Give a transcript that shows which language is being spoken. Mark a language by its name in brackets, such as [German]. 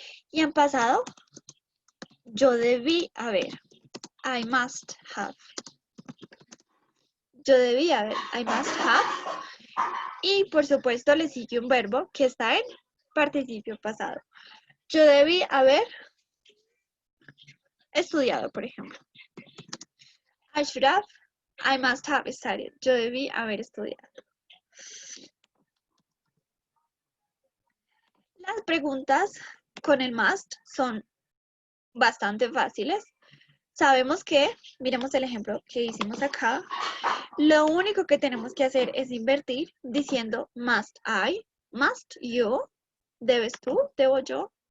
[Spanish] Y en pasado, yo debí haber, [English] I must have. [Spanish] Yo debí haber, [English] I must have. [Spanish] Y por supuesto le sigue un verbo que está en participio pasado. Yo debí haber estudiado, por ejemplo. [English] I should have, I must have studied. [Spanish] Yo debí haber estudiado. Las preguntas con el must son bastante fáciles. Sabemos que, miremos el ejemplo que hicimos acá, lo único que tenemos que hacer es invertir diciendo [English] must I, [Spanish] must yo, debes tú, debo yo.